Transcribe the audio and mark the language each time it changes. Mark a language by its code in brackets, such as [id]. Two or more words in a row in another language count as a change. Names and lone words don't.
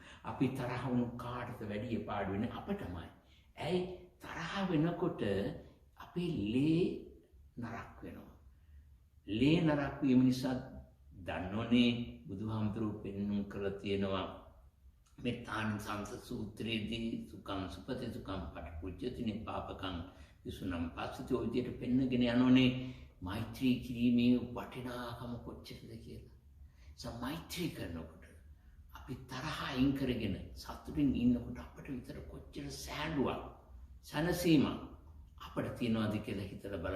[si] අපි තරහ වුණු කාටද වැඩි පාඩු වෙන්නේ අපටමයි. ඇයි තරහ වෙනකොට අපේ ලේ නරක් වෙනවා. ලේ නරක් වීම නිසා දන්නෝනේ බුදුහාමුදුරුවෝ පෙන්වුම් කරලා තියෙනවා මේ තානිසංස සූත්‍රයේදී [pi] සුඛං සුපති සුඛං පටිපුච්චති නිපාපකං විසුනම් පස්සති [si] ඔය විදිහට පෙන්නගෙන යනෝනේ මෛත්‍රී කිරීමේ වටිනාකම කොච්චරද කියලා. මෛත්‍රී කරනකොට අපි තරහ අයින් කරගෙන සතුටින් ඉන්නකොට අපට විතර කොච්චර සෑහලුවක් සනසීමක් අපට තියනවාද කියලා හිතලා බලන්න.